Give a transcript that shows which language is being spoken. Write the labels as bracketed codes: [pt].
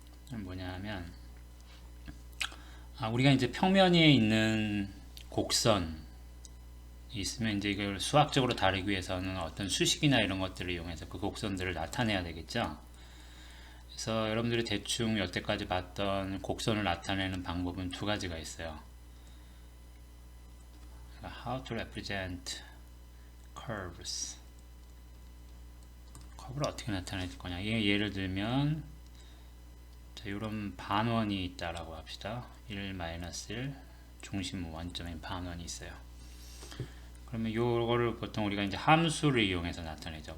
[ko] 뭐냐면 우리가 이제 평면에 있는 곡선 있으면 이제 이걸 수학적으로 다루기 위해서는 어떤 수식이나 이런 것들을 이용해서 그 곡선들을 나타내야 되겠죠. 그래서 여러분들이 대충 여태까지 봤던 곡선을 나타내는 방법은 두 가지가 있어요. [en] How to represent curves. [ko] 커브를 어떻게 나타낼 거냐. 예를 들면 자, 이런 반원이 있다라고 합시다. 1-1 중심 원점인 반원이 있어요. 그러면 요거를 보통 우리가 이제 함수를 이용해서 나타내죠.